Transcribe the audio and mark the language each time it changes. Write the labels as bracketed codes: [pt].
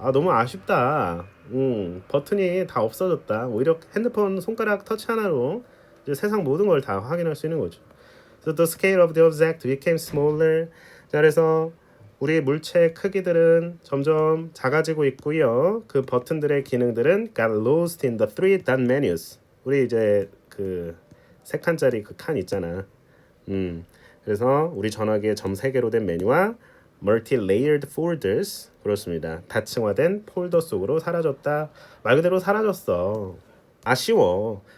[ko] 아, 너무 아쉽다. 버튼이 다 없어졌다. 오히려 핸드폰 손가락 터치 하나로 이제 세상 모든 걸 다 확인할 수 있는 거죠. [en] So the scale of the object became smaller. [ko] 자, 그래서 우리 물체의 크기들은 점점 작아지고 있고요. 그 버튼들의 기능들은 [en] got lost in the three dot menus. [ko] 우리 이제 그 세 칸짜리 그 칸 있잖아. 그래서 우리 전화기의 점 3개로 된 메뉴와 [en] multi-layered folders [ko] 그렇습니다. 다층화된 폴더 속으로 사라졌다. 말 그대로 사라졌어. 아쉬워.